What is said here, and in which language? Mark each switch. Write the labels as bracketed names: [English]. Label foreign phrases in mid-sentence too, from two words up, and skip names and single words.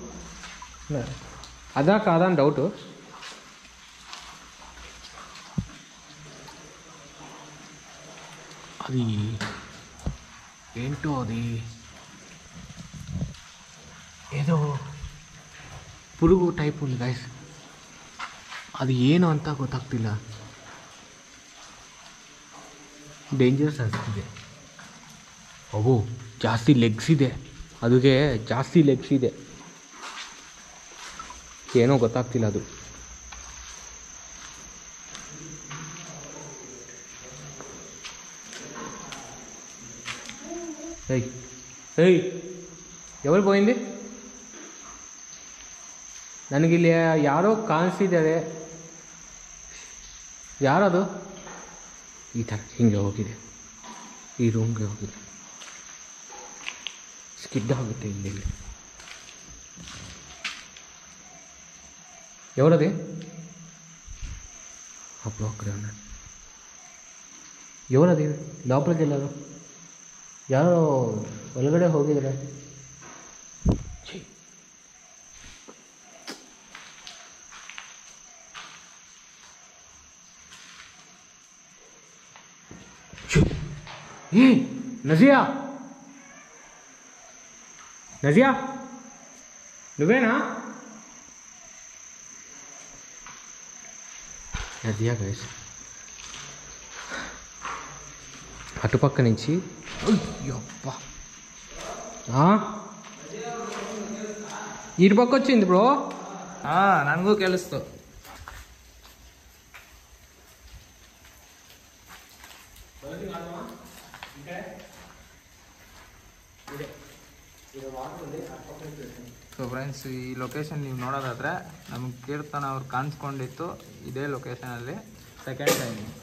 [Telugu] అదా కాదా అని డౌట్. అది ఏంటో, అది ఏదో [Kannada] ಪುರುಗು ಟೈಪ್ ಉಂಟು ಗೈಸ್, ಅದು ಏನು ಅಂತ ಗೊತ್ತಾಗ್ತಿಲ್ಲ. ಡೇಂಜರಸ್ ಅನಿಸ್ತಿದೆ. ಅವು ಜಾಸ್ತಿ ಲೆಗ್ಸ್ ಇದೆ, ಅದಕ್ಕೆ ಜಾಸ್ತಿ ಲೆಗ್ಸ್ ಇದೆ, ಏನೋ ಗೊತ್ತಾಗ್ತಿಲ್ಲ ಅದು. [Telugu] ಏಯ್ ಏಯ್ ఎవరు పోయింది? [Kannada] ನನಗಿಲ್ಲಿ ಯಾರೋ ಕಾಣಿಸ್ತಿದ್ದಾರೆ. ಯಾರದು? ಈ ಥರ ಹಿಂಗೆ ಹೋಗಿದೆ, ಈ ರೂಮ್ಗೆ ಹೋಗಿದೆ. ಸ್ಕಿಡ್ ಆಗುತ್ತೆ ಇಲ್ಲಿ. [Telugu] ఎవరది? అప్పుడు అక్కడే ఉన్నాడు. ఎవరది? లోపలికి వెళ్ళారు, [Kannada] ಯಾರೋ ಒಳಗಡೆ ಹೋಗಿದ್ದಾರೆ. [Telugu] నజియా, నజియా నువ్వేనా? నజియా గైస్, అటుపక్క నుంచి అయ్యప్పా ఇటు పక్క వచ్చింది బ్రో. [Kannada] ನನಗೂ ಕೇಳಿಸ್ತು. ಸೊ ಫ್ರೆಂಡ್ಸ್, ಈ ಲೊಕೇಶನ್ ನೀವು ನೋಡೋದಾದರೆ ನಮಗೆ ಕೀರ್ತನ ಅವ್ರು ಕಾಣಿಸ್ಕೊಂಡಿತ್ತು ಇದೇ ಲೊಕೇಶನಲ್ಲಿ ಸೆಕೆಂಡ್ ಟೈಮ್.